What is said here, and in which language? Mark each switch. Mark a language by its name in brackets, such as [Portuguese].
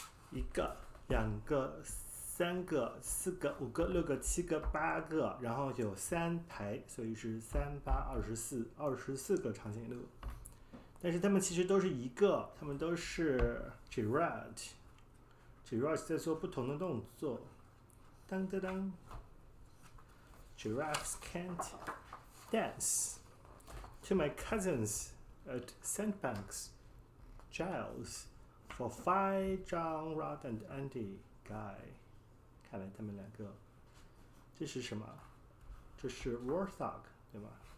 [Chinese] 一个、两个、三个、四个、五个、六个、七个、八个，然后有3排，所以是3、8、24个长颈鹿。但是它们其实都是一个，它们都是 Gerald。Gerald 在做不同的动作。当当当 [English] ！Giraffes can't dance. To my cousins at Sandbanks, Giles, for Phi, John, Rod and Andy, Guy. [Chinese] 看来他们两个，这是什么？这是 Warthog， 对吗？